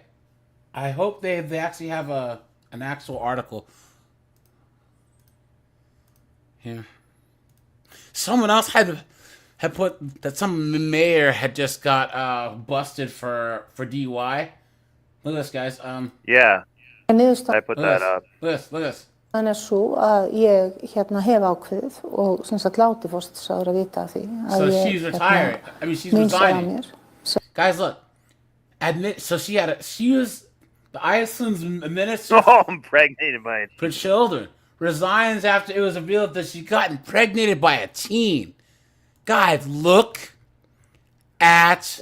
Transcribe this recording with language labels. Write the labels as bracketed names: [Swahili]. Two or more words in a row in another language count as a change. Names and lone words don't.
[English] I hope they actually have an actual article here. Someone else had put that some mayor had just got busted for DUI. Look at this, guys. Yeah, I put that up. Look at this. [Icelandic] Þannig svo að ég hef ákveðið og sem sagt láti forsætisráðherra vita af því [English] So [Icelandic] að [English] she's retired. I mean, she's resigning. Guys, look. She was the Iceland's minister Oh, I'm impregnated by it. for children. Resigns after it was revealed that she got impregnated by a teen. Guys, look at